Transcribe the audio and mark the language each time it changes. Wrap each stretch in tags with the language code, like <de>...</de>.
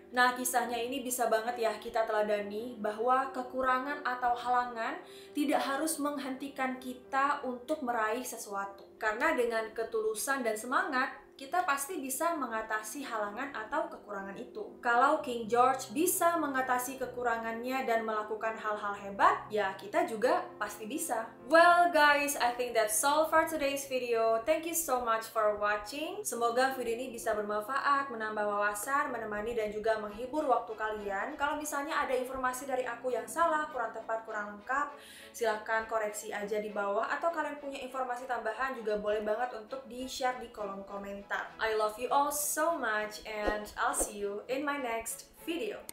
<id>Nah, kisahnya ini bisa banget ya kita teladani bahwa kekurangan atau halangan tidak harus menghentikan kita untuk meraih sesuatu. Karena dengan ketulusan dan semangat, kita pasti bisa mengatasi halangan atau kekurangan itu. Kalau King George bisa mengatasi kekurangannya dan melakukan hal-hal hebat, ya kita juga pasti bisa.</id> <en>Well guys, I think that's all for today's video. Thank you so much for watching.</en> <id>Semoga video ini bisa bermanfaat, menambah wawasan, menemani dan juga menghibur waktu kalian. Kalau misalnya ada informasi dari aku yang salah, kurang tepat, kurang lengkap, silahkan koreksi aja di bawah. Atau kalian punya informasi tambahan juga boleh banget untuk di-share di kolom komentar.</id> <en>I love you all so much and I'll see you in my next video.</en>